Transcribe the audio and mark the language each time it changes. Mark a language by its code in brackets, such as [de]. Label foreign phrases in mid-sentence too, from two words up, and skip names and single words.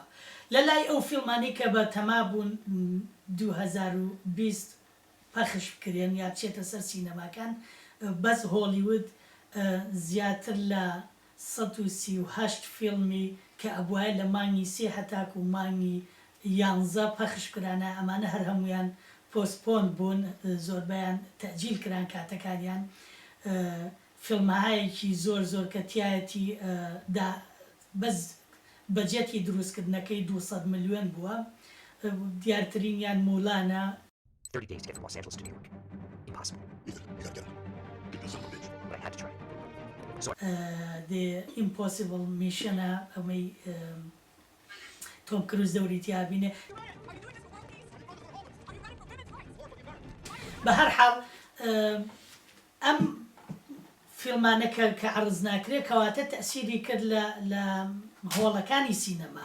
[ckb] لە لای ئەو فیلمانی کە بە تەما بوون 2020 پەخش بکرێن یا بچێتە سەر سینەماکان، بەس هۆلیوود زیاتر لە 138 فیلمی کە ئەبوایە لە مانگی 3 هەتاک و مانگی 11 پەخش کرانە، ئەمانە هەر هەمویان پۆستپۆن بوون، زۆربیان تەجیل کران کاتەکانیان. فیلمەهایەکی زۆر کە تایەتی بەس بەجێتی دروستکردنەکەی 200 ملیۆن بووە، دیارترینیان مولانە. [en] 30 days to get from Los Angeles to New York. Impossible. Ethan, you gotta get him. Get this son of a bitch. But I had to try. [ckb] The Impossible Missionە ئەمەی تۆم کروز دەوریتیا بینێ. بە هەر حاڵ ئەم فیلمانەکە کە عرض ناکرێت کەواتە تەسیری کرد لە هۆڵەکانی سینەما.